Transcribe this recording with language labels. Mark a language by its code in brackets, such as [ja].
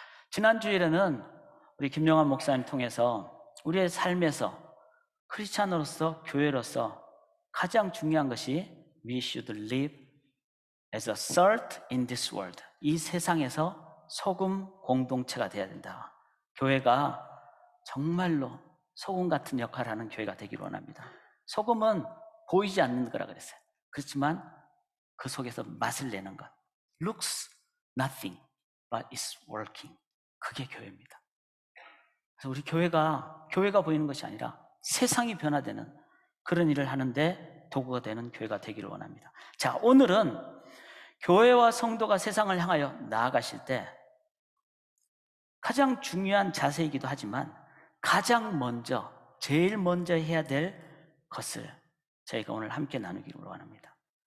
[ko] 지난 주일에는 우리 김영환 목사님 통해서 우리의 삶에서 크리스찬으로서, 교회로서 가장 중요한 것이 [en] We should live as a salt in this world. [ko] 이 세상에서 소금 공동체가 되어야 된다. 교회가 정말로 소금 같은 역할을 하는 교회가 되기를 원합니다. 소금은 보이지 않는 거라 그랬어요. 그렇지만 그 속에서 맛을 내는 것. [en] Looks nothing, but is working. [ko] 그게 교회입니다. 그래서 우리 교회가 보이는 것이 아니라 세상이 변화되는 그런 일을 하는데 도구가 되는 교회가 되기를 원합니다. 자, 오늘은 교회와 성도가 세상을 향하여 나아가실 때 가장 중요한 자세이기도 하지만 가장 먼저, 제일 먼저 해야 될 것을 저희가 오늘 함께 나누기를 원합니다.